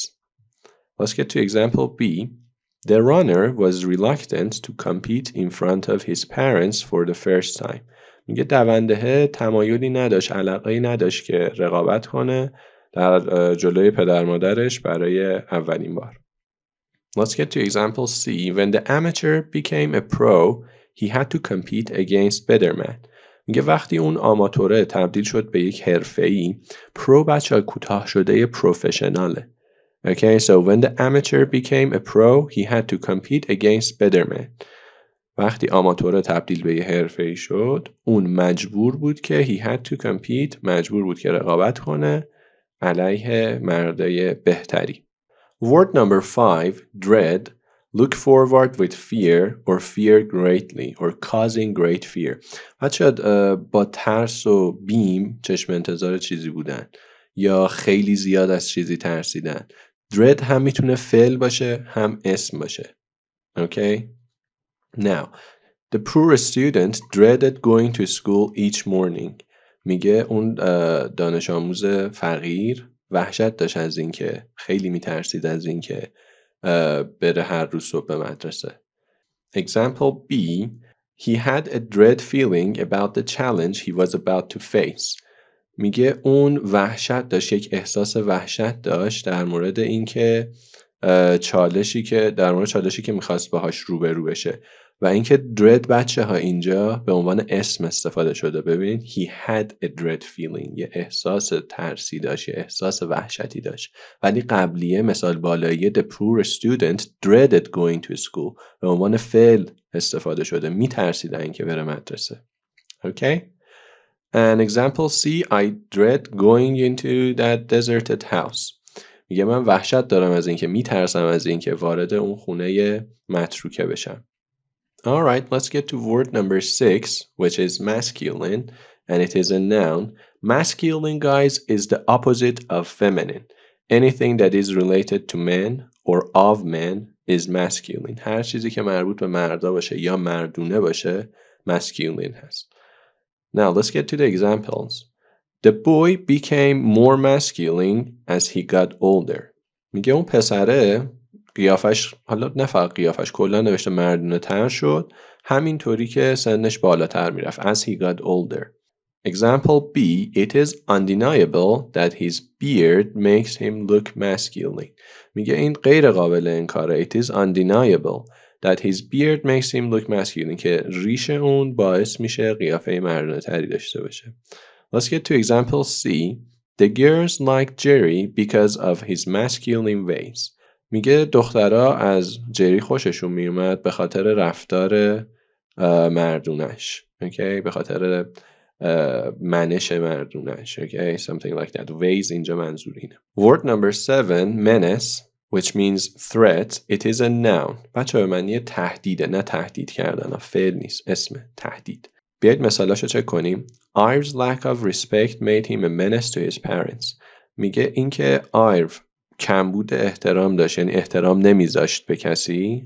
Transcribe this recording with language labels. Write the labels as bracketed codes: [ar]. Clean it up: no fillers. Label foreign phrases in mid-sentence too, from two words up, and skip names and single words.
[en] Let's get to example B. The runner was reluctant to compete in front of his parents for the first time. [fa] میگه دونده تمایلی نداشت، علاقه‌ای نداشت که رقابت کنه در جلوی پدر مادرش برای اولین بار. [en] Let's get to example C. When the amateur became a pro, he had to compete against better men. [fa] میگه وقتی اون آماتوره تبدیل شد به یک حرفه‌ای، پرو بچه کوتاه شده پروفشناله. [en] Okay, so when the amateur became a pro, he had to compete against better men. [fa] وقتی آماتوره تبدیل به یه حرفه‌ای شد، اون مجبور بود که [en] he had to compete، [fa] مجبور بود که رقابت کنه علیه مردای بهتری. [en] Word number 5, dread. Look forward with fear or fear greatly or causing great fear. [fa] بچه با ترس و بیم چشم انتظار چیزی بودن یا خیلی زیاد از چیزی ترسیدن. dread هم میتونه فعل باشه هم اسم باشه. [en] Okay? Now, the poor student dreaded going to school each morning. [fa] میگه اون دانش آموز فقیر وحشت داشت از این که خیلی میترسید از این که بره هر روز صبح به مدرسه. [en] Example B. He had a dread feeling about the challenge he was about to face. [fa] میگه اون وحشت داشت، یک احساس وحشت داشت در مورد این که چالشی که میخواست باهاش روبرو بشه و اینکه dread بچه ها اینجا به عنوان اسم استفاده شده. ببین [en] he had a dread feeling، [fa] یه احساس ترسی داشت، یه احساس وحشتی داشت. ولی قبلیه مثال بالایی [en] the poor student dreaded going to school [fa] به عنوان فعل استفاده شده، میترسید اینکه بره مدرسه. [en] Okay? And example C. I dread going into that deserted house. [fa] میگه من وحشت دارم از اینکه میترسم از اینکه وارد اون خونه متروکه بشم. [en] Alright, let's get to word number 6, which is masculine, and it is a noun. Masculine, guys, is the opposite of feminine. Anything that is related to men or of men is masculine. [fa] هر چیزی که مربوط به مردا باشه یا مردونه باشه masculine هست. [en] Now, let's get to the examples. The boy became more masculine as he got older. [fa] میگه اون پسره قیافش، حالا نه فقط قیافش، کلا نوشته مردونه تر شد همینطوری که سنش بالاتر میرفت. [en] As he got older. Example B. It is undeniable that his beard makes him look masculine. [fa] میگه این غیر قابل انکاره. [en] It is undeniable that his beard makes him look masculine [fa] که ریش اون باعث میشه قیافه مردونه تری داشته باشه. [en] Let's get to example C. The girls like Jerry because of his masculine ways. [fa] میگه دخترها از جری خوششون میومد به خاطر رفتار مردونش. Okay? به خاطر منش مردونش. [en] Okay? Something like that. [fa] Ways اینجا منظور اینه. [en] Word number 7, menace, which means threat. It is a noun. [fa] بچه به معنی تهدیده، نه تهدید کردن. فعل نیست، اسم تهدید. بیایید مثالاشو چک کنیم. [en] Ives lack of respect made him a menace to his parents. [fa] میگه اینکه آیو کمبود احترام داشت، یعنی احترام نمیذاشت به کسی.